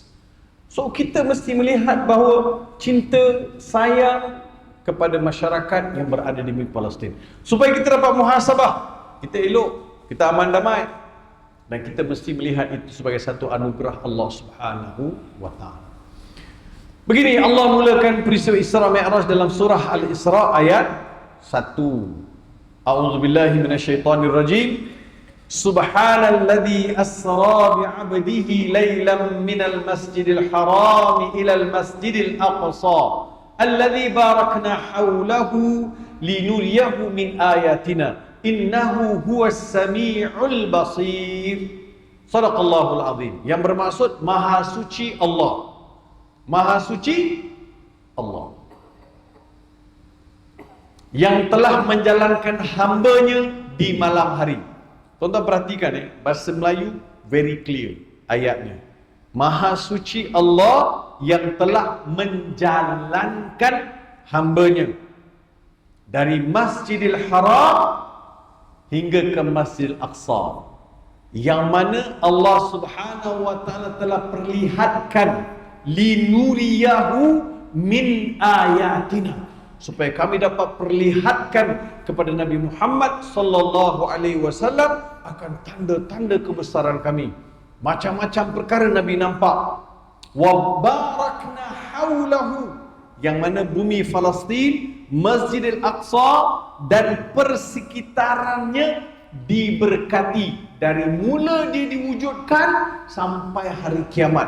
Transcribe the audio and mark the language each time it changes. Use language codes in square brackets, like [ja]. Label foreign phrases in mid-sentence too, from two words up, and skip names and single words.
[ms] So kita mesti melihat bahawa cinta, sayang kepada masyarakat yang berada di bumi Palestin. Supaya kita dapat muhasabah, kita elok, kita aman damai. Dan kita mesti melihat itu sebagai satu anugerah Allah [ar] سبحانه وتعالى. [ms] Begini Allah mulakan peristiwa Isra Mi'raj dalam surah Al-Isra ayat 1. [ar] أعوذ بالله من الشيطان الرجيم. سبحان الذي أسرى بعبده ليلا من المسجد الحرام إلى المسجد الأقصى الذي باركنا حوله لنريه من آياتنا إنه هو السميع البصير. صدق الله العظيم. [ms] Yang bermaksud Maha suci Allah. Maha suci Allah yang telah menjalankan hambanya di malam hari. Tuan-tuan perhatikan bahasa Melayu [en] very clear [ms] ayatnya. Maha suci Allah yang telah menjalankan hambanya dari Masjidil Haram hingga ke Masjidil Aqsa, yang mana Allah [ar] سبحانه وتعالى [ms] telah perlihatkan [ar] لنريه من آياتنا, [ms] supaya kami dapat perlihatkan kepada Nabi Muhammad [ar] صلى الله عليه وسلم [ms] akan tanda-tanda kebesaran kami. Macam-macam perkara Nabi nampak. [ar] وباركنا حوله, [ms] yang mana bumi Palestin, Masjidil Aqsa dan persekitarannya diberkati dari mula dia diwujudkan sampai hari kiamat.